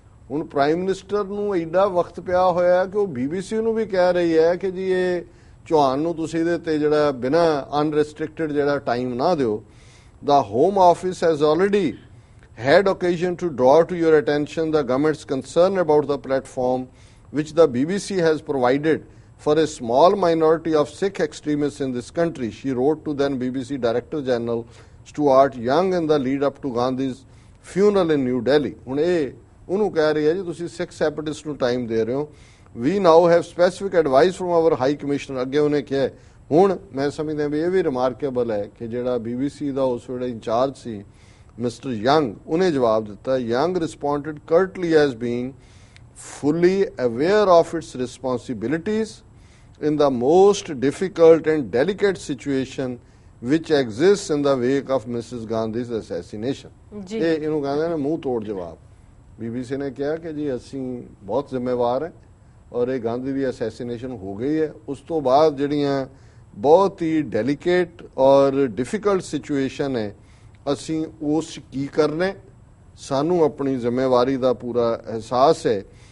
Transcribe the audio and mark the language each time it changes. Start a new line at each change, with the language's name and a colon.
Punjabi: ਹੁਣ prime minister ਨੂੰ ਐਡਾ ਵਕਤ ਪਿਆ ਹੋਇਆ ਕਿ ਉਹ BBC ਨੂੰ ਵੀ ਕਹਿ ਰਹੀ ਹੈ ਕਿ ਜੀ ਇਹ ਚੌਹਾਨ ਨੂੰ ਤੁਸੀਂ ਇਹਦੇ ਤੇ ਜਿਹੜਾ ਬਿਨਾਂ ਅਨਰੈਸਟ੍ਰਿਕਟਡ ਜਿਹੜਾ ਟਾਈਮ ਨਾ ਦਿਓ।
English: The Home Office has already had occasion to draw to your attention the government's concern about the platform which the BBC has provided for a small minority of Sikh extremists in this country, she wrote to then BBC Director General Stuart Young in the lead up to Gandhi's funeral in New Delhi।
Punjabi: ਹੁਣ ਇਹ ਉਹਨੂੰ ਕਹਿ ਰਹੀ ਹੈ ਜੀ ਤੁਸੀਂ ਸਿੱਖ separatist ਨੂੰ time ਦੇ ਰਹੇ ਹੋ।
English: We now have specific advice from our High Commissioner।
Punjabi: ਅੱਗੇ ਉਹਨੇ ਕਿਹਾ ਹੁਣ ਮੈਂ ਸਮਝਦਾ ਵੀ ਇਹ ਵੀ ਰਿਮਾਰਕੇਬਲ ਹੈ ਕਿ ਜਿਹੜਾ BBC ਦਾ ਉਸ ਵੇਲੇ ਇੰਚਾਰਜ ਸੀ ਮਿਸਟਰ ਯੰਗ, ਉਹਨੇ ਜਵਾਬ ਦਿੱਤਾ।
English: Young responded curtly as being fully aware of its responsibilities in the most difficult and delicate situation which exists in the wake of Mrs. Gandhi's assassination।
Punjabi: ਇਹ ਇਹਨੂੰ ਕਹਿੰਦੇ ਨੇ ਮੂੰਹ ਤੋੜ ਜਵਾਬ। BBC ਨੇ ਕਿਹਾ ਕਿ ਜੀ ਅਸੀਂ ਬਹੁਤ ਜ਼ਿੰਮੇਵਾਰ ਹੈ ਔਰ ਇਹ ਗਾਂਧੀ ਦੀ ਅਸੈਸੀਨੇਸ਼ਨ ਹੋ ਗਈ ਹੈ। ਉਸ ਤੋਂ ਬਾਅਦ ਜਿਹੜੀਆਂ ਬਹੁਤ ਹੀ ਡੈਲੀਕੇਟ ਔਰ ਡਿਫਿਕਲਟ ਸਿਚੁਏਸ਼ਨ ਹੈ, ਅਸੀਂ ਉਸ ਕੀ ਕਰਨੇ, ਸਾਨੂੰ ਆਪਣੀ ਜ਼ਿੰਮੇਵਾਰੀ ਦਾ ਪੂਰਾ ਅਹਿਸਾਸ ਹੈ।